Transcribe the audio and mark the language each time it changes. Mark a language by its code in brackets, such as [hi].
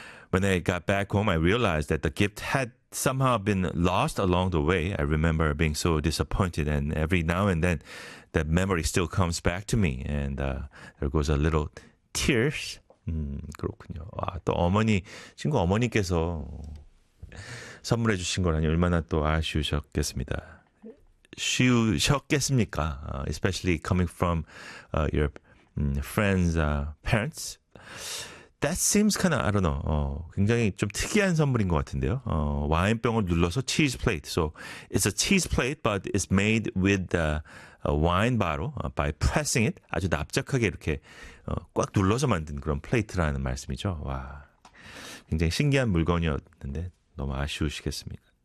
[en] When I got back home, I realized that the gift had somehow been lost along the way. I remember being so disappointed, and every now and then, that memory still comes back to me. And there goes a little tears. [ko] 그렇군요. 와, 또 어머니, 친구 어머니께서... 선물해 주신 거라니 얼마나 또 아쉬우셨겠습니다. 쉬우셨겠습니까? [en] Especially coming from your friend's parents. That seems kind of, I don't know, [ko] 굉장히 좀 특이한 선물인 것 같은데요. 와인병을 눌러서 [en] cheese plate. So it's a cheese plate, but it's made with a wine bottle by pressing it. [ko] 아주 납작하게 이렇게 꽉 눌러서 만든 그런 플레이트라는 말씀이죠. 와, 굉장히 신기한 물건이었는데. 너무 아쉬우시겠습니까?